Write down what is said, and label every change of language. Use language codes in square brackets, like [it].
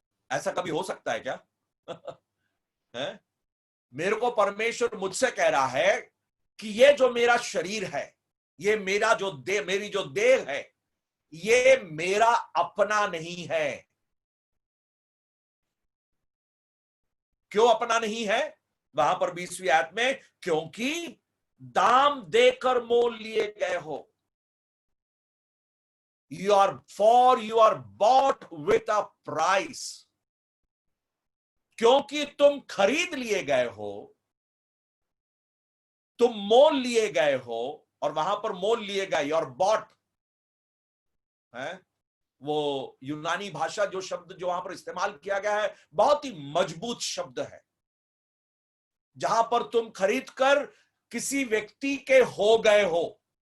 [hi] ऐसा कभी हो सकता है क्या? है? मेरे को परमेश्वर मुझसे कह रहा है कि ये जो मेरा शरीर है, ये मेरा जो मेरी जो देह है, ये मेरा अपना नहीं है। क्यों अपना नहीं है? वहां पर 20वीं आयत में, क्योंकि दाम देकर मोल लिए गए हो। [en] You are bought with a price. [hi] क्योंकि तुम खरीद लिए गए हो, तुम मोल लिए गए हो। और वहां पर मोल लिए गए, और बॉट है। वो यूनानी भाषा जो शब्द जो वहां पर इस्तेमाल किया गया है बहुत ही मजबूत शब्द है, जहां पर तुम खरीद कर किसी व्यक्ति के हो गए हो।